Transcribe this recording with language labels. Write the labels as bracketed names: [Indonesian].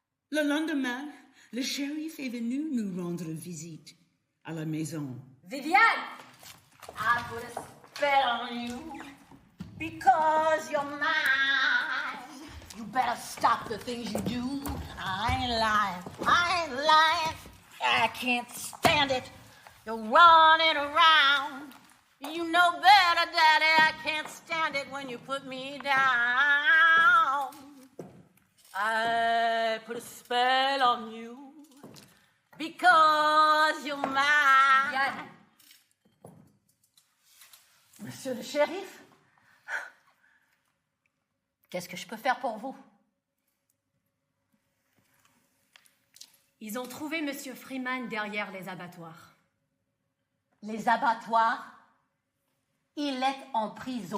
[French] Le lendemain, le shérif est venu nous rendre visite à la maison. Viviane! [English] I put a spell on you because you're mine. You better stop the things you do. I ain't lying. I can't stand it. You're running around. You know better, Daddy. I can't stand it when you put me down. I put a spell on you because you're mine. Yann. [French] Monsieur le shérif, qu'est-ce que je peux faire pour vous? Ils ont trouvé Monsieur Freeman derrière les abattoirs. Les abattoirs? Il est en prison.